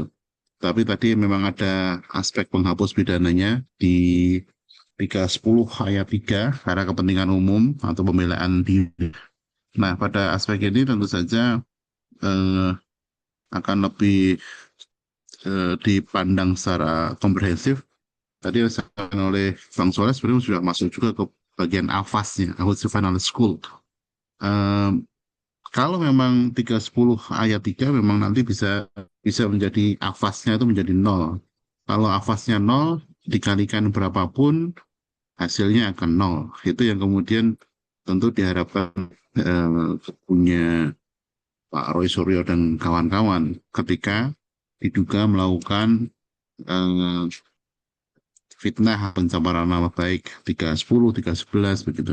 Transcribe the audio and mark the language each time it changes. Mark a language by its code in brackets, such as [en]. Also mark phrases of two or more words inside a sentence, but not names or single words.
[id] Tapi tadi memang ada aspek penghapus pidananya di 310 ayat 3 karena kepentingan umum atau pembelaan diri. Nah, pada aspek ini tentu saja akan lebih dipandang secara komprehensif. Tadi yang disampaikan oleh Bang Soleh sebenarnya sudah masuk juga ke bagian AFAS-nya, [nl] Uitzug van alle schuld. [id] Kalau memang 310 ayat 3 memang nanti bisa menjadi AFAS-nya itu menjadi 0. Kalau AFAS-nya 0 dikalikan berapapun hasilnya akan 0. Itu yang kemudian tentu diharapkan punya Pak Roy Suryo dan kawan-kawan ketika diduga melakukan fitnah pencemaran nama baik 310, 311 begitu.